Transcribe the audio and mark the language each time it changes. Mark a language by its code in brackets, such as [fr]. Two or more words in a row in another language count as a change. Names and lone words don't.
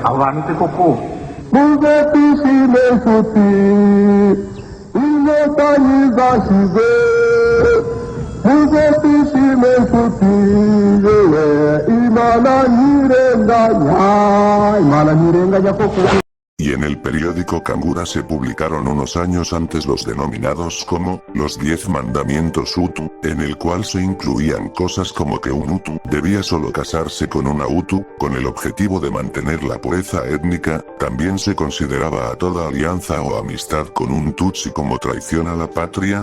[rw] Abo bantu se koko muze twishime nshuti, inkotanyi zashize, muze twishime nshuti, yewe Imana ntirenganya, Imana ntirenganya koko. [es] y en el periódico Kangura se publicaron unos años antes los denominados como los 10 mandamientos Hutu, en el cual se incluían cosas como que un Hutu debía solo casarse con una Hutu, con el objetivo de mantener la pureza étnica. También se consideraba a toda alianza o amistad con un Tutsi como traición a la patria.